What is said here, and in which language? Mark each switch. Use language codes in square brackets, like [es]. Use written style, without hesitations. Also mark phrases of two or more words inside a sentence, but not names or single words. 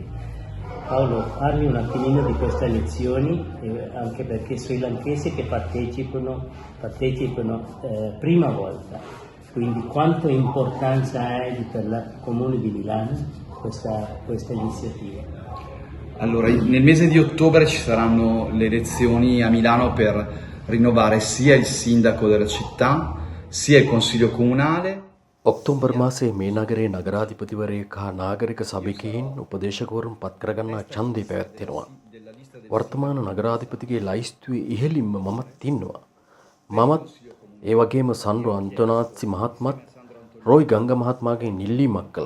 [it] Paolo, parli un attimino di queste lezioni anche perché sui lankesi che partecipano prima volta, quindi quanto importanza ha per il comune di Milano questa iniziativa? Allora, nel mese di ottobre ci saranno le elezioni a Milano per rinnovare sia il sindaco della città, sia il consiglio comunale. [si] ඔක්තෝබර් මාසයේ මේ නගරයේ නගරාධිපතිවරයෙක් හා නාගරික සභිකයින් උපදේශකවරුන් පත් කරගන්නා ඡන්දය පැවැත්වෙනවා. වර්තමාන නගරාධිපතිගේ ලයිස්තුවේ ඉහළින්ම මමත් ඉන්නවා. මමත් ඒ වගේම සන්ඩ්‍රෝ අන්තෝනාත්සි මහත්මත් රෝයි ගංගා මහත්මයාගෙන් ඉල්ලීමක් කළා.